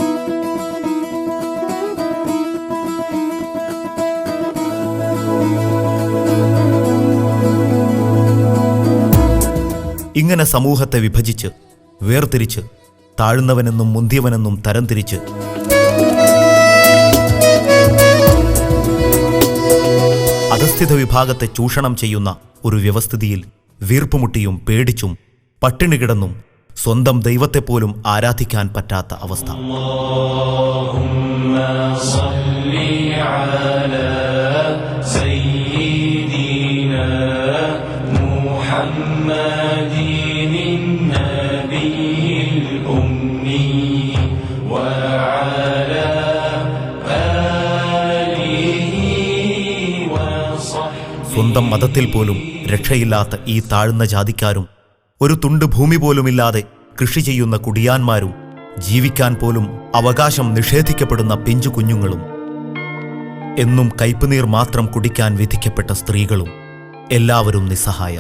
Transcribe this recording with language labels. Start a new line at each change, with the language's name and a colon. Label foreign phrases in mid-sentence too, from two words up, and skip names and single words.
Malayalam: ഇങ്ങനെ സമൂഹത്തെ വിഭജിച്ച് വേർതിരിച്ച് താഴ്ന്നവനെന്നും മുന്തിയവനെന്നും തരംതിരിച്ച് അധസ്ഥിത വിഭാഗത്തെ ചൂഷണം ചെയ്യുന്ന ഒരു വ്യവസ്ഥിതിയിൽ വീർപ്പുമുട്ടിയും പേടിച്ചും പട്ടിണി കിടന്നും സ്വന്തം ദൈവത്തെപ്പോലും ആരാധിക്കാൻ പറ്റാത്ത അവസ്ഥ.
Arabic: اللهم صل على سيدنا محمد النبي الأمي وعلى آله وصحبه.
Malayalam: സ്വന്തം മതത്തിൽ പോലും രക്ഷയില്ലാത്ത ഈ താഴ്ന്ന ജാതിക്കാരും ഒരു തുണ്ട് ഭൂമി പോലുമില്ലാതെ കൃഷി ചെയ്യുന്ന കുടിയാന്മാരും ജീവിക്കാൻ പോലും അവകാശം നിഷേധിക്കപ്പെടുന്ന പിഞ്ചു കുഞ്ഞുങ്ങളും എന്നും കയ്പുനീർ മാത്രം കുടിക്കാൻ വിധിക്കപ്പെട്ട സ്ത്രീകളും എല്ലാവരും നിസ്സഹായർ.